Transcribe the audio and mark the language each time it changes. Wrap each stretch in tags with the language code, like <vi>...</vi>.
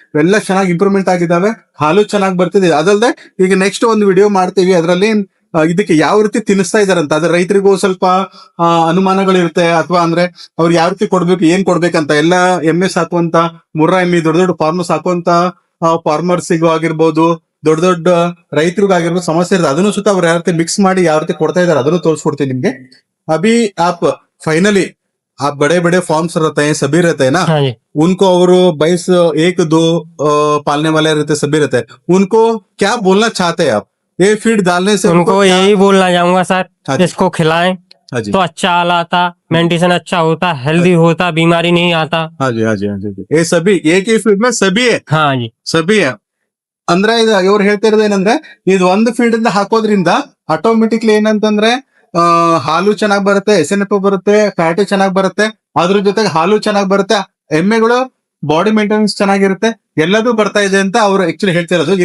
<kn>ಎಲ್ಲ ಚೆನ್ನಾಗಿ ಇಂಪ್ರೂವ್ಮೆಂಟ್ ಆಗಿದ್ದಾವೆ, ಹಾಲು ಚೆನ್ನಾಗಿ ಬರ್ತಿದೆ. ಅದಲ್ಲದೆ ಈಗ ನೆಕ್ಸ್ಟ್ ಒಂದು ವಿಡಿಯೋ ಮಾಡ್ತೀವಿ, ಅದರಲ್ಲಿ ಇದಕ್ಕೆ ಯಾವ ರೀತಿ ತಿನ್ನಿಸ್ತಾ ಇದಾರಂತ, ಅದ್ರ ರೈತರಿಗೂ ಸ್ವಲ್ಪ ಅನುಮಾನಗಳಿರುತ್ತೆ, ಅಥವಾ ಅಂದ್ರೆ ಅವ್ರು ಯಾವ ರೀತಿ ಕೊಡ್ಬೇಕು, ಏನ್ ಕೊಡ್ಬೇಕಂತ. ಎಲ್ಲ ಎಮ್ಮೆ ಸಾಕುವಂತ ಮುರ್ರಾ ಎಮ್ಮೆ ದೊಡ್ಡ ದೊಡ್ಡ ಫಾರ್ಮರ್ ಸಾಕುವಂತ ಫಾರ್ಮರ್ಸಿಗೂ ಆಗಿರ್ಬೋದು, ದೊಡ್ಡ ದೊಡ್ಡ ರೈತರಿಗಾಗಿರ್ಬೋದು ಸಮಸ್ಯೆ ಇರುತ್ತೆ. ಅದನ್ನು ಸುತ್ತ ಅವ್ರು ಯಾವ ರೀತಿ ಮಿಕ್ಸ್ ಮಾಡಿ ಯಾವ ರೀತಿ ಕೊಡ್ತಾ ಇದಾರೆ ಅದನ್ನು ತೋರಿಸ್ಕೊಡ್ತೀನಿ ನಿಮ್ಗೆ.</kn> <hi>अभी आप फाइनली आप बड़े बड़े फॉर्म्स रहते हैं, सभी रहते हैं ना, हाँ जी। उनको और 22 1 2 पालने वाले रहते, सभी रहते हैं, उनको क्या बोलना चाहते हैं आप ये फीड डालने से? उनको यही बोलना चाहूंगा सर, हाँ जी। इसको खिलाएं हाँ जी, तो अच्छा हाल आता, मेंटेन अच्छा होता, हेल्दी होता, बीमारी नहीं आता। हाँ जी, हाँ जी, हाँ जी, ये सभी एक ही फीड में सभी है, हाँ जी।</hi> <kn>ಸಭಿ ಅಂದ್ರೆ ಇದು ಇವ್ರು ಹೇಳ್ತಾ ಇರೋದು ಏನಂದ್ರೆ, ಇದು ಒಂದು ಫೀಡ್ ಇಂದ ಹಾಕೋದ್ರಿಂದ ಆಟೋಮೆಟಿಕ್ಲಿ ಏನಂತಂದ್ರೆ ಹಾಲು ಚೆನ್ನಾಗಿ ಬರುತ್ತೆ, SNF ಬರುತ್ತೆ, ಫ್ಯಾಟ್ ಚೆನ್ನಾಗಿ ಬರುತ್ತೆ, ಅದ್ರ ಜೊತೆಗೆ ಹಾಲು ಚೆನ್ನಾಗಿ ಬರುತ್ತೆ, ಎಮ್ಮೆಗಳು ಬಾಡಿ ಮೇಂಟೆನೆನ್ಸ್ ಚೆನ್ನಾಗಿರುತ್ತೆ, ಎಲ್ಲದೂ ಬರ್ತಾ ಇದೆ ಅಂತ ಅವ್ರು ಆಕ್ಚುಲಿ ಹೇಳ್ತಿರೋದು.</kn>